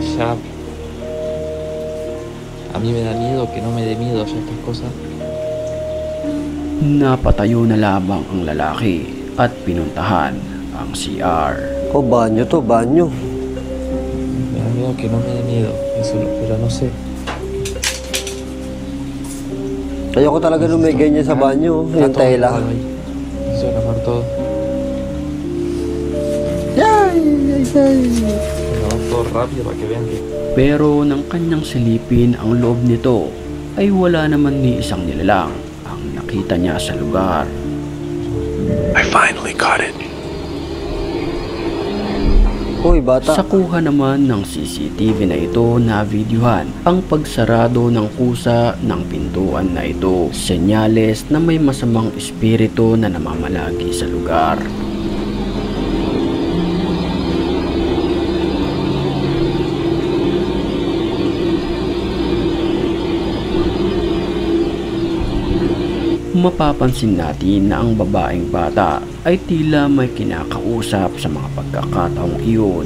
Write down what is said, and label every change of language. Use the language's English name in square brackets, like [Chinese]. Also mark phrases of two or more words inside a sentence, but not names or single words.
[Spanish] verdad, a mí me da miedo que no me dé miedo hacer estas cosas. [Filipino] Napatayo na lamang ang lalaki at pinuntahan ang CR. Oh, banyo to, banyo. [Spanish] Me da miedo que no me dé miedo, eso, pero no sé. [Filipino] Ayoko talaga nung may ganyan sa banyo. Yung tela. [Spanish] Eso es lavar todo. Lavar todo rápido para que vean que... [Filipino] Pero nang kanyang silipin ang loob nito ay wala naman ni isang nilalang ang nakita niya sa lugar. [English] I finally caught it. [Filipino] Uy, bata. Sa kuha naman ng CCTV na ito na videohan ang pagsarado ng kusa ng pintuan na ito. Senyales na may masamang espiritu na namamalagi sa lugar. Mapapansin natin na ang babaeng bata ay tila may kinakausap sa mga pagkakataong iyon.